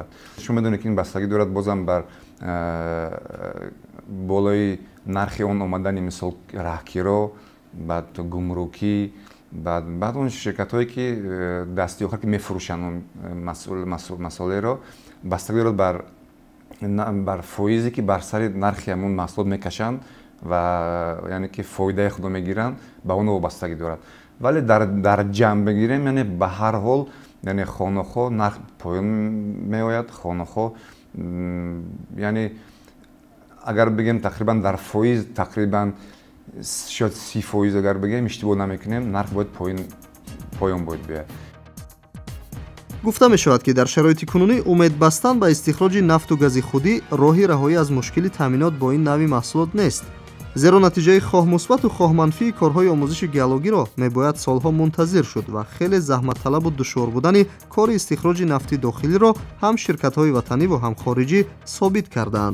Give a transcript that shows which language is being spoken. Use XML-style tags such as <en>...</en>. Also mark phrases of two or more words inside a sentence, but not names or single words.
<tg>шумо медонед ки ин бастагӣ дорад бозам бар болои нархи он омадани мисол раҳгиро, баъд гумрукӣ, баъд он ширкатҳое ки дастиохар ки мефурӯшанд он масъолеро бастагӣ дорад бар фоизе ки бар сари нархи ҳамон маҳсулот мекашанд ва яъне ки фоидаи худо мегиранд ба он вобастагӣ дорад. вале дар ҷамъ бигирем, яъне ба ҳар ҳол яъне хонахо нарх поён меояд. хонахо яъне агар бигем тақрибан дар фоиз тақрибан шояд 30% агар бигем иштибоҳ намекунем нарх бояд поён бояд биёд. гуфта мешавад ки дар шароити кунунӣ умед бастан ба истихроҷи нафту гази худӣ роҳи раҳоӣ аз мушкили таъминот бо ин навъи маҳсулот нест. зеро натиҷаи хоҳ мусбату хоҳ манфии корҳои омӯзиши геологиро мебояд солҳо мунтазир шуд ва хеле заҳматталабу душвор будани кори истихроҷи нафти дохилиро ҳам ширкатҳои ватанӣ ва ҳам хориҷӣ собит кардаанд.</tg>